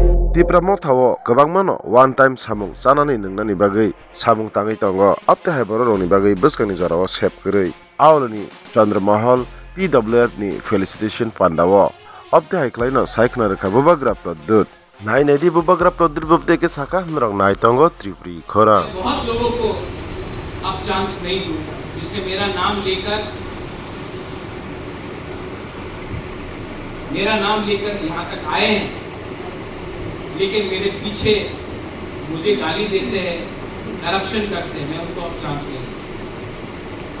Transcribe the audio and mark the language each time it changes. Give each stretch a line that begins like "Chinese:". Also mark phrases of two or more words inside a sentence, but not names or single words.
Kok Borok: Tipra mothao kwbangmano
English: one time
Kok Borok: samung chanani nungnani bagwi samung tangwi tongo abte hai borok ni bagwi bwskangni jorao sep kwrwi auloni Chandramahal PWF ni felicitation pandao abte hai klaino saikna rekha bubagra produt nai nedi bubagra produt bubde ke saka hnrok nai tongo Tripuri khorang
Hindi: बहुत लोगों को अब चांस नहीं दूंगा जिसने मेरा नाम लेकर यहाँ तक आए हैं, लेकिन मेरे पीछे मुझे गाली देते हैं, करप्शन करते हैं, मैं उनको अब चांस नहीं दूंगा।